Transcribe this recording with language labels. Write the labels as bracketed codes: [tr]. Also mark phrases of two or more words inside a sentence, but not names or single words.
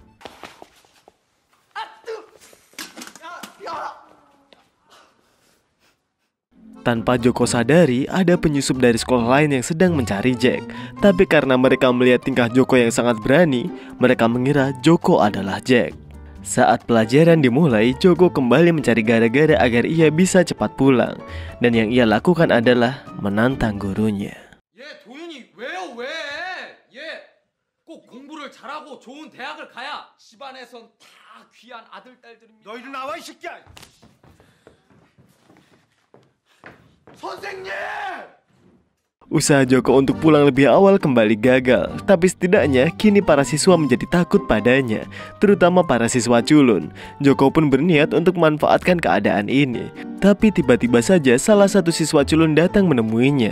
[id] Tanpa Joko sadari, ada penyusup dari sekolah lain yang sedang mencari Jack. Tapi karena mereka melihat tingkah Joko yang sangat berani, mereka mengira Joko adalah Jack. Saat pelajaran dimulai, Joko kembali mencari gara-gara agar ia bisa cepat pulang. Dan yang ia lakukan adalah menantang gurunya. [ko] 도윤이 왜요 왜? 꼭 공부를 잘하고 좋은 대학을 가야 집안에선 다 귀한 아들 딸들입니다. 너 이리 나와 이 새끼야. 선생님! [id] Usaha Joko untuk pulang lebih awal kembali gagal. Tapi setidaknya kini para siswa menjadi takut padanya, terutama para siswa culun. Joko pun berniat untuk memanfaatkan keadaan ini. Tapi tiba-tiba saja salah satu siswa culun datang menemuinya.